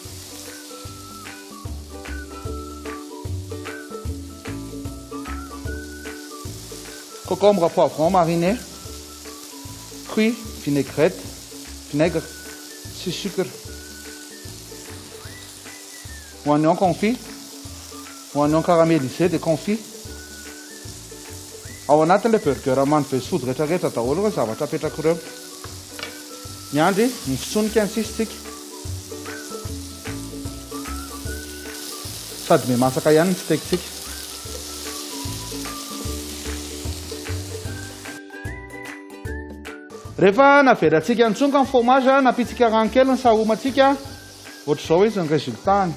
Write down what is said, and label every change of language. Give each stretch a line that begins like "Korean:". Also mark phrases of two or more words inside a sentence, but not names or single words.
French: Concombre, poivron mariné, fruits, vinaigrette, vinaigre, sy sucre. Oignon confit, oignon caramélisé de confit.
Malagasy: Ao anatin'ilay burger mamy
English: fast food
Malagasy: rehetrarehetra daholo ny zavatra apetraka ireo. Miandry ny fitsonika ny sisitsika. Sady me masaka ihany ny steak-tsika. Rehefa naverantsika ny tsonga ny fromage, napitsika rano kely ny sahomantsika, ohatr'izao izy ny résultat-ny.